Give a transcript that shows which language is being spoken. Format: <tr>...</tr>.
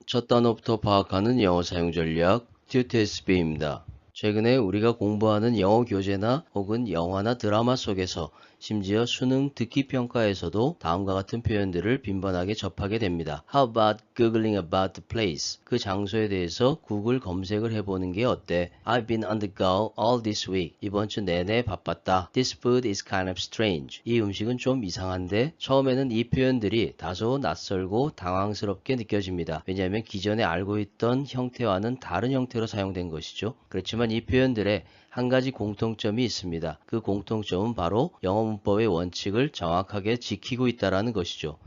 <ko>첫 단어부터 파악하는 영어 사용 전략, 튜트SB입니다. 최근에 우리가 공부하는 영어 교재나 혹은 영화나 드라마 속에서 심지어 수능 듣기 평가에서도 다음과 같은 표현들을 빈번하게 접하게 됩니다.</ko> <en>How about googling about the place?</en> <ko>그 장소에 대해서 구글 검색을 해보는 게 어때?</ko> <en>I've been on the go all this week.</en> <ko>이번 주 내내 바빴다.</ko> <en>This food is kind of strange.</en> <ko>이 음식은 좀 이상한데 처음에는 이 표현들이 다소 낯설고 당황스럽게 느껴집니다. 왜냐하면 기존에 알고 있던 형태와는 다른 형태로 사용된 것이죠. 그렇지만 이 표현들에 한 가지 공통점이 있습니다. 그 공통점은 바로 영어 문법의 원칙을 정확하게 지키고 있다는 것이죠.</ko>